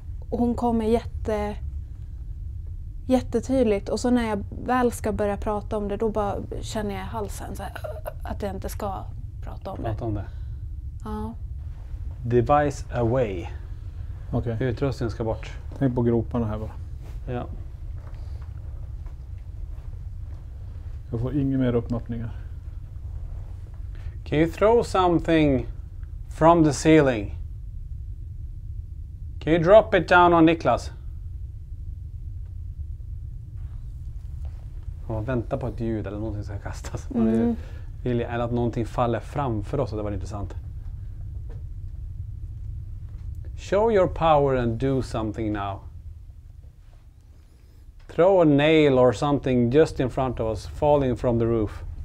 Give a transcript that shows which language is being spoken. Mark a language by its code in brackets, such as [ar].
[sv] Och hon kommer jättetydligt, och så när jag väl ska börja prata om det, då bara känner jag i halsen så här, att jag inte ska prata om det. Ja. [en] Device away. [sv] Okej. Utrustningen ska bort. Tänk på groparna här bara. Ja. Jag får inga mer uppmappningar. [en] Can you throw something from the ceiling? Can you drop it down on Niklas? [sv] Man väntar på ett ljud eller någonting ska kastas. Eller att någonting faller framför oss, det var intressant. [en] Show your power and do something now. Throw a nail or something just in front of us, falling from the roof.